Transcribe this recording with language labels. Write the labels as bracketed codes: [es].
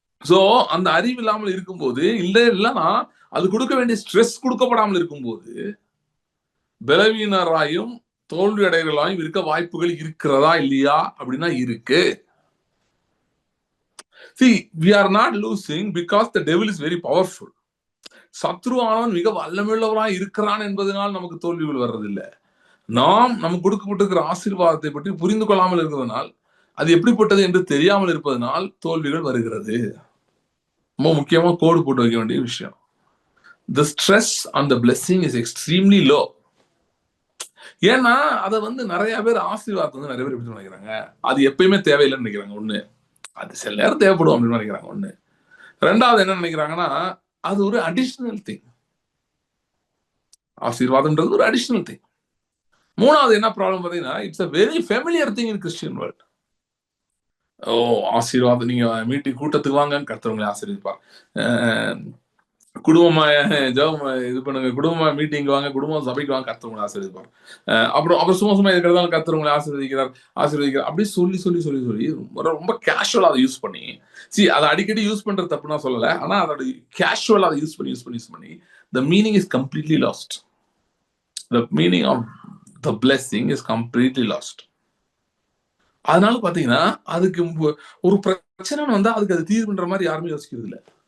[ta] So அந்த அறிவு இல்லாமல் இருக்கும்போது, இல்லைன்னா அது கொடுக்க வேண்டிய ஸ்ட்ரெஸ் கொடுக்கப்படாமல் இருக்கும்போது பலவீனராயும் தோல்வி அடைகளாயும் இருக்க வாய்ப்புகள் இருக்கிறதா இல்லையா? அப்படின்னா இருக்கு. [en] We are not losing because the devil is very powerful. [ta] சத்ருவானவன் மிக வல்லமையுள்ளவராய் இருக்கிறான் என்பதனால் நமக்கு தோல்விகள் வர்றதில்லை. நாம் நமக்கு கொடுக்கப்பட்டிருக்கிற ஆசீர்வாதத்தை பற்றி புரிந்து கொள்ளாமல் இருப்பதனால், அது எப்படிப்பட்டது என்று தெரியாமல் இருப்பதனால் தோல்விகள் வருகிறது. ரொம்ப முக்கியமா கோடு போட்டு வைக்க வேண்டிய விஷயம், [en] the stress on the blessing is extremely low. [ta] ஏன்னா அதை வந்து நிறைய பேர் ஆசீர்வாதத்தை வந்து நிறைய பேர் எப்படி நினைக்கிறாங்க, அது எப்பயுமே தேவையில்லைன்னு நினைக்கிறாங்க. ஒண்ணு, அது சில நேரம் தேவைப்படும் அப்படின்னு நினைக்கிறாங்க. ஒண்ணு. ரெண்டாவது என்ன நினைக்கிறாங்கன்னா, அது ஒரு [en] Additional thing. [ta] ஆசீர்வாதம்ன்றது ஒரு [en] Additional thing. [ta] மூணாவது என்ன ப்ராப்ளம் பார்த்தீங்கன்னா, [en] It's a very familiar thing in Christian world. [ta] ஆசீர்வாதம், நீங்க மீட்டிங் கூட்டத்துக்கு வாங்க, கர்த்தர் உங்களை ஆசீர்வதிப்பார். குடும்பமா ஜெபம் இது பண்ணுங்க, குடும்பமா மீட்டிங் வாங்க, குடும்பம் சபைக்கு வாங்க, கர்த்தர் உங்களை ஆசீர்வதிப்பார். அப்புறம் சும்மா இருக்கிறதால கர்த்தர் உங்களை ஆசீர்வதிக்கிறார் அப்படி சொல்லி ரொம்ப கேஷுவலா அதை யூஸ் பண்ணி, அதை அடிக்கடி யூஸ் பண்றது தப்பு நான் சொல்லல, ஆனா அதோட கேஷுவலா அதை யூஸ் பண்ணி [en] the meaning is completely lost. The meaning of the blessing is completely lost. [ta] அதனால பாத்தீங்கன்னா, அதுக்கு ஒரு பிரச்சனை வந்தா அதுக்கு அது தீர்வுன்ற மாதிரி யாருமே யோசிக்கிறது இல்லை.